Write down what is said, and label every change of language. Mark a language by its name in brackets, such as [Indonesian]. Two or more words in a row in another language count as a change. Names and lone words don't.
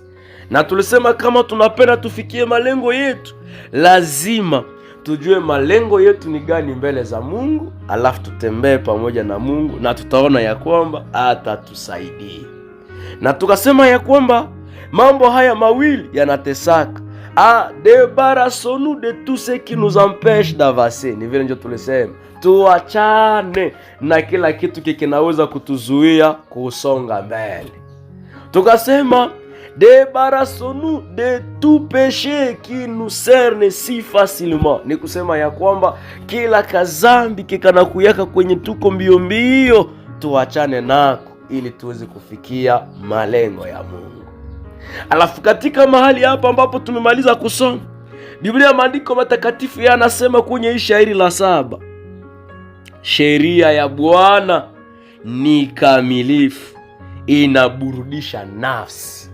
[Swahili] Na tulisema kama tunapenda tufikie malengo yetu, lazima tujue malengo yetu ni gani mbele za Mungu, alafu tutembee pamoja na Mungu na tutaona ya kwamba atatusaidia. Na tukasema ya kwamba mambo haya mawili yanatesaka. [French] Débarrassons-nous de tout ce qui nous empêche d'avancer. [Swahili] Ni vile ndio tulisema tuachane na kila kitu kinaweza kutuzuia kusonga mbele. [French] Tukasema Débarrassons-nous de tout péché qui nous cerne si facilement. [Swahili] Ni kusema ya kwamba kila kazambi kikanakuyaka kwenye tuko mbio mbio, tuachane nako ili tuweze kufikia malengo ya Mungu. Alafu katika mahali hapa ambapo tumemaliza kusoma, Biblia maandiko matakatifu yanasema kwenye hii shairi la 7, sheria ya Bwana ni kamilifu, inaburudisha nafsi.